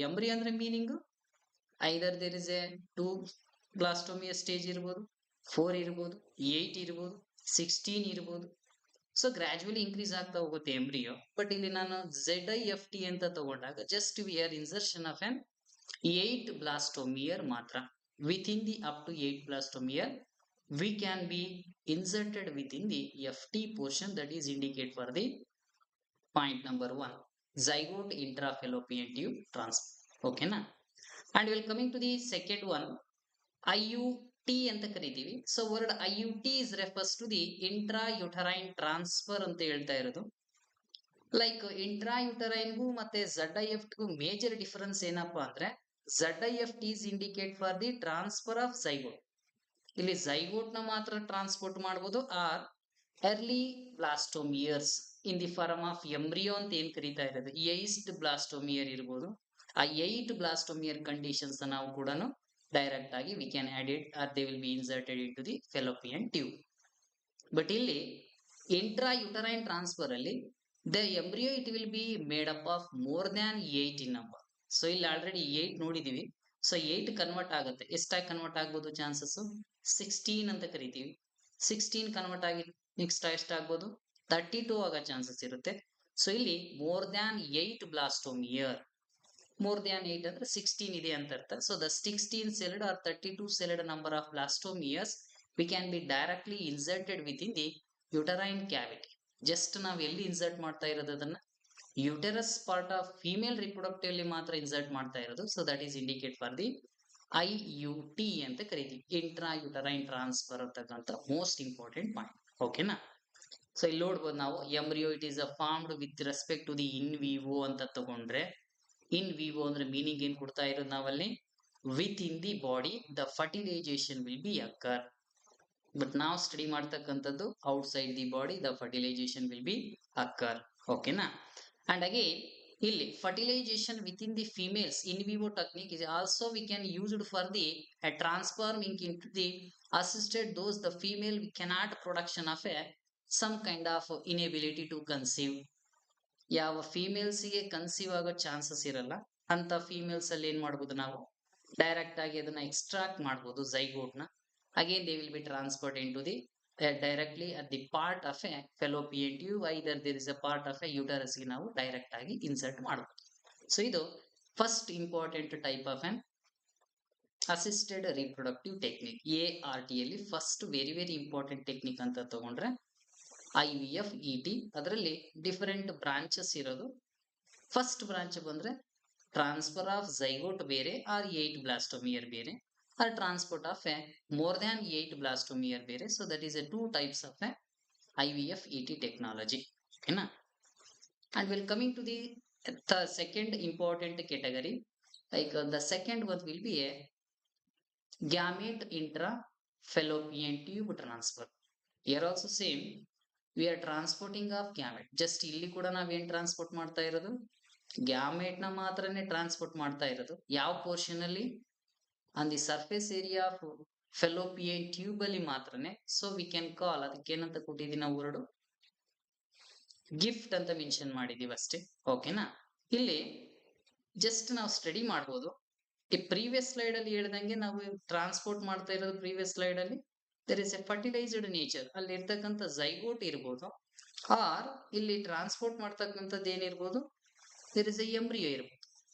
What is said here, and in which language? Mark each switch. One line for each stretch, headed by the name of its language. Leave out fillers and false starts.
Kannada: Embryo ಅಂದ್ರೆ meaning either there is A 2 ಬ್ಲಾಸ್ಟೋಮಿಯಾ stage ಇರ್ಬೋದು, 4 ಇರ್ಬೋದು, 8 ಇರ್ಬೋದು, 16 ಇರ್ಬೋದು. ಸೊ ಗ್ರಾಜುವಲಿ ಇನ್ಕ್ರೀಸ್ ಆಗ್ತಾ ಹೋಗುತ್ತೆ ಎಂಬ್ರಿಯೋ. ಬಟ್ ಇಲ್ಲಿ ನಾನು ZIFT ಅಂತ ತಗೊಂಡಾಗ
English: just we are insertion of an 8 blastomere
Kannada: ಮಾತ್ರ.
English: Within the up to 8 blastomere we can be inserted within the FT portion that is indicate for the point number 1 zygote intrafallopian tube transfer. Okay na? And we will coming to the second one IUT ಅಂತ ಕರಿತೀವಿ. So word IUT is refers to the intrauterine transfer
Kannada: ಅಂತ ಹೇಳ್ತಾ ಇರೋದು. Like ಇಂಟ್ರಾಯುಟರೈನ್ಗೂ ಮತ್ತೆ ZIFT ಗೂ major difference ಏನಪ್ಪಾ ಅಂದ್ರೆ
English: ZIFT is indicate for the transfer of zygote.
Kannada: ಇಲ್ಲಿ zygote ನ ಮಾತ್ರ ಟ್ರಾನ್ಸ್ಪೋರ್ಟ್ ಮಾಡಬಹುದು R early blastomeres in the form of embryo ಅಂತ ಏನ್ ಕರೀತಾ ಇರೋದು 8 ಬ್ಲಾಸ್ಟೋಮಿಯರ್ ಇರ್ಬೋದು. ಆ 8 ಬ್ಲಾಸ್ಟೋಮಿಯರ್ ಕಂಡೀಷನ್ಸ್ ನಾವು ಕೂಡ ಡೈರೆಕ್ಟ್ ಆಗಿ
English: We can add it or they will be inserted into the fallopian tube. But ಇಲ್ಲಿ intrauterine transfer ಅಲ್ಲಿ the embryo it will be made up of more than 8 in number.
Kannada: So ಇಲ್ಲಿ already 8 ನೋಡಿದೀವಿ. So 8 convert ಆಗುತ್ತೆ. ಎಷ್ಟಾಗಿ convert ಆಗ್ಬೋದು chances 16 ಅಂತ ಕರಿತೀವಿ. 16 convert ಆಗಿ next ಎಷ್ಟಾಗ್ಬೋದು 32 ಆಗೋ ಚಾನ್ಸಸ್ ಇರುತ್ತೆ. ಸೊ ಇಲ್ಲಿ ಮೋರ್ ದ್ಯಾನ್ 8 ಬ್ಲಾಸ್ಟೋಮಿಯರ್, ಮೋರ್ ದ್ಯಾನ್ 8 ಅಂದ್ರೆ 16 ಇದೆ ಅಂತ ಅರ್ಥ. So the 16 celled R 32 celled number of blastomeres
English: we can be directly inserted within the uterine cavity.
Kannada: Just ನಾವು ಎಲ್ಲಿ ಇನ್ಸರ್ಟ್ ಮಾಡ್ತಾ ಇರೋದು ಅದನ್ನ uterus part of female reproductive ಅಲ್ಲಿ ಮಾತ್ರ ಇನ್ಸರ್ಟ್ ಮಾಡ್ತಾ ಇರೋದು. So that is indicate for the IUT ಅಂತ ಕರಿತೀವಿ, ಇಂಟ್ರಾ ಯುಟರೈನ್ ಟ್ರಾನ್ಸ್ಫರ್ ಅಂತಕ್ಕಂಥ ಮೋಸ್ಟ್ ಇಂಪಾರ್ಟೆಂಟ್ ಪಾಯಿಂಟ್. ಓಕೆನಾ? ಸೊ ಇಲ್ಲಿ ನೋಡ್ಬೋದು ನಾವು embryo it is a formed with respect to the in Vivo ಅಂತ ತಗೊಂಡ್ರೆ, ಇನ್ ವಿವೋ ಅಂದ್ರೆ ಮೀನಿಂಗ್ ಏನ್ ಕೊಡ್ತಾ ಇರೋದು ನಾವಲ್ಲಿ,
English: Within the body the fertilization will be occur. But
Kannada: ನಾವು ಸ್ಟಡಿ ಮಾಡ್ತಕ್ಕಂಥದ್ದು
English: Outside the body the fertilization will be occur. ಓಕೆನಾ? And again ಇಲ್ಲಿ fertilization within the females in vivo technique is also we can use it for the transforming into the assisted those the female we cannot production of a some kind of inability to conceive.
Kannada: ಯಾವ females ಗೆ conceive ಆಗೋ chances ಇರಲ್ಲ ಅಂತ females ಅಲ್ಲಿ ಏನ್ ಮಾಡ್ಬೋದು, ನಾವು direct ಆಗಿ ಅದನ್ನ ಎಕ್ಸ್ಟ್ರಾಕ್ಟ್ ಮಾಡ್ಬೋದು ಝೈಗೋಟ್ ನ.
English: again they will be transferred into the directly at the part of a fallopian tube, either there is a part of a uterus
Kannada: ಗೆ ನಾವು ಡೈರೆಕ್ಟ್ ಆಗಿ ಇನ್ಸರ್ಟ್ ಮಾಡಬಹುದು.
English: So ಇದು first important type of an assisted reproductive technique.
Kannada: ART ಅಲ್ಲಿ first very very important technique ಅಂತ ತಗೊಂಡ್ರೆ IVF ET. ಅದರಲ್ಲಿ different branches ಇರೋದು. ಫಸ್ಟ್ ಬ್ರಾಂಚ್ ಬಂದ್ರೆ ಟ್ರಾನ್ಸ್ಫರ್ ಆಫ್ ಝೈಗೋಟ್ ಬೇರೆ ಆರ್ 8 ಬ್ಲಾಸ್ಟೋಮಿಯರ್ ಬೇರೆ,
English: or transport of a more than 8 blastomere
Kannada: ಬೇರೆ.
English: So that is a two types of a IVF ET technology. Okay na? And we'll coming to the second important category, like the second one will be a gamete intra fallopian tube transfer. Here also same, we are transporting of gamete.
Kannada: Just ಇಲ್ಲಿ ಕೂಡ ನಾವು ಏನ್ transport ಮಾಡ್ತಾ ಇರೋದು, gamete ನ ಮಾತ್ರನೇ transport ಮಾಡ್ತಾ ಇರೋದು. ಯಾವ ಪೋರ್ಷನ್ ಅಲ್ಲಿ,
English: on the surface area of fallopian tube ಅಲ್ಲಿ ಮಾತ್ರನೇ.
Kannada: ಸೊ ವಿ ಕ್ಯಾನ್ ಕಾಲ್, ಅದಕ್ಕೆ ಏನಂತ ಕೊಟ್ಟಿದ್ದೀವಿ ನಾವು ವರ್ಡ್, ಗಿಫ್ಟ್ ಅಂತ ಮೆನ್ಷನ್ ಮಾಡಿದೀವಿ ಅಷ್ಟೇ. ಓಕೆನಾ? ಇಲ್ಲಿ ಜಸ್ಟ್ ನಾವು ಸ್ಟಡಿ ಮಾಡ್ಬೋದು. ಈ ಪ್ರೀವಿಯಸ್ ಸ್ಲೈಡ್ ಅಲ್ಲಿ ಹೇಳ್ದಂಗೆ ನಾವು ಟ್ರಾನ್ಸ್ಪೋರ್ಟ್ ಮಾಡ್ತಾ ಇರೋದು, ಪ್ರೀವಿಯಸ್ ಸ್ಲೈಡ್ ಅಲ್ಲಿ there is A fertilised nature, ಅಲ್ಲಿ ಇರ್ತಕ್ಕಂಥ ಝೈಗೋಟ್ ಇರ್ಬೋದು, ಆರ್ ಇಲ್ಲಿ ಟ್ರಾನ್ಸ್ಪೋರ್ಟ್ ಮಾಡ್ತಕ್ಕಂಥದ್ದು ಏನಿರ್ಬೋದು, ದರ್ ಇಸ್ ಎ ಎಂಬ್ರಿಯೋ ಇರ್ಬೋದು.